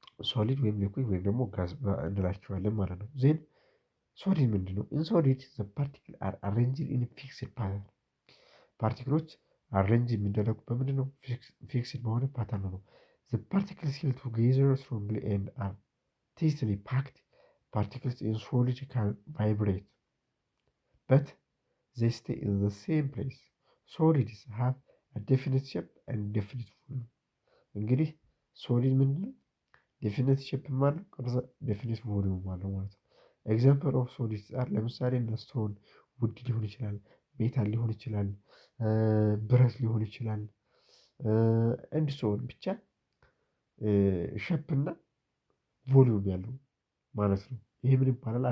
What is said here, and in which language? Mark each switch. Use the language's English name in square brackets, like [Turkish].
[Amharic] ሶሊድ ወይም ሊኩዊድ ወይም ደግሞ ጋዝ እንላቸዋለን ማለት ነው። ዜን ሶሊድ ምንድን ነው? [English] ኢን ሶሊድ ዘ ፓርቲክል አር አሬንጅድ ኢን ፊክስድ ፓተርን። [Amharic] ፓርቲክሎች አሬንጅ የሚደረጉት በምንድን ነው? ፊክስድ በሆነ ፓተርን ነው። [English] ዘ ፓርቲክልስ ሄልድ ቱጌዘር ስትሮንግሊ ኤንድ አር tightly packed. Particles in solid can vibrate, but they stay in the same place. Solids have a definite shape and definite volume. [Amharic] እንግዲህ ሶሊድ ምንድን ነው? ዴፊኒት ሼፕ ማለት ቅርጽ፣ ዴፊኒት ቮሊዩም አለው ማለት ነው። [English] ኤግዛምፕል ኦፍ ሶሊድስ አር [Amharic] ለምሳሌ እነ ስቶን ውድ ሊሆን ይችላል፣ ሜታል ሊሆን ይችላል፣ ብረት ሊሆን ይችላል፣ እንድ ሶን ብቻ ሼፕ እና ቮሊዩም ያለው ማለት ነው። ይሄ ምን ይባላል?